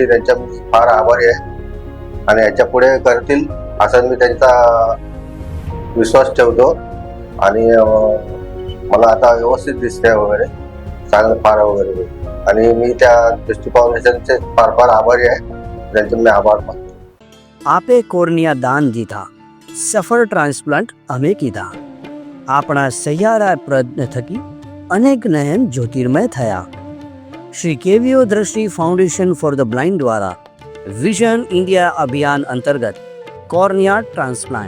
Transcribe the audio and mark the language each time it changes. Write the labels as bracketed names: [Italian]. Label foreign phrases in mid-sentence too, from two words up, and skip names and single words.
[Marathi] त्यांच्या मी फार आभारी आहे आणि याच्या पुढे करतील असा मी त्यांचा विश्वास ठेवतो. आणि मला आता व्यवस्थित दिसते वगैरे, चांगलं फार वगैरे. आणि मी त्या दृष्टी फाउंडेशनचे फार फार आभारी आहे. त्यांचे मी आभार मानतो. [Gujarati] आपे કોર્નિયા દાન દીધા, સફળ ટ્રાન્સપ્લાન્ટ અમે કીધા. આપણા સહિયારા પ્રયત્ન થકી અનેક નયન જ્યોતિર્મય થયા. શ્રી કેવીઓ દ્રષ્ટિ ફાઉન્ડેશન ફોર ધ બ્લાઇન્ડ દ્વારા વિઝન ઇન્ડિયા અભિયાન અંતર્ગત કોર્નિયા ટ્રાન્સપ્લાન્ટ